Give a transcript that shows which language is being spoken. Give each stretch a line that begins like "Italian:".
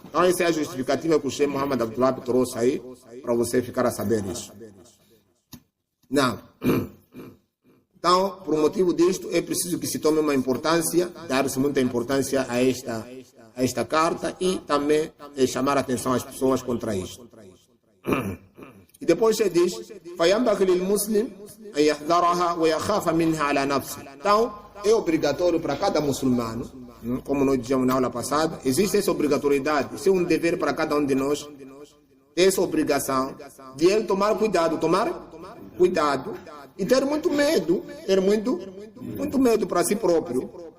Portuguese: Então essa é a justificativa que o Sheikh Muhammad Abdul Wahhab trouxe aí, para você ficar a saber isso. Não. Então, por motivo disto, é preciso que se tome uma importância, dar-se muita importância a esta carta e também chamar a atenção às pessoas contra isto. E depois ele diz,
Arabic: فَيَنْبَغِي لِلْمُسْلِمِ أَنْ يَحْذَرَهَا وَيَخَافَ مِنْهَا عَلَى نَفْسِهِ.
Portuguese: Então, é obrigatório para cada muçulmano, como nós dizíamos na aula passada, existe essa obrigatoriedade, isso é um dever para cada um de nós, essa obrigação de ele tomar cuidado e ter muito medo, muito medo para si próprio.